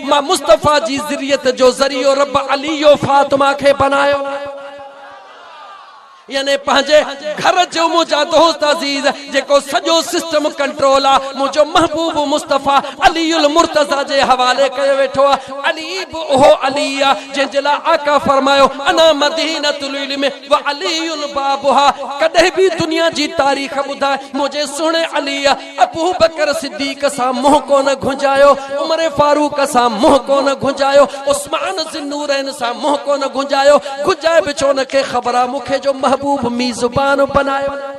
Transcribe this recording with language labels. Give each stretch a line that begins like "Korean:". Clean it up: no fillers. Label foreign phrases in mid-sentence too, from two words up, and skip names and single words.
Sindhi: मां मुस्तफा जी ज़िर्रियत जो ज़रियो रब अली यो फातिमा खे बनायो। यानी पंहिंजे घर जो मुझा दोस्त अजीज जेको सॼो सिस्टम कंट्रोल आहे, मुझो महबूब मुस्तफा अलीउल मुर्तज़ा जे हवाले कयो वेठो आहे। अली बि उहो अली आहे जंहिंजे लाइ आका फरमायो,
Arabic: أنا مدينة العلم وعلي بابها.
Sindhi: कॾहिं बि दुनिया जी तारीख़ ॿुधाए, मुझे सुहिणे अली अबू बकर सिद्दीक़ सां मुंहुं कोन घुंजायो, उमर फारूक सां मुंहुं कोन घुंजायो, उस्मान ज़िन्नूरैन सां मुंहुं कोन घुंजायो। घुंजाए बि छो, उनखे ख़बर आहे मूंखे जो महबूब मीज़बान बनायो।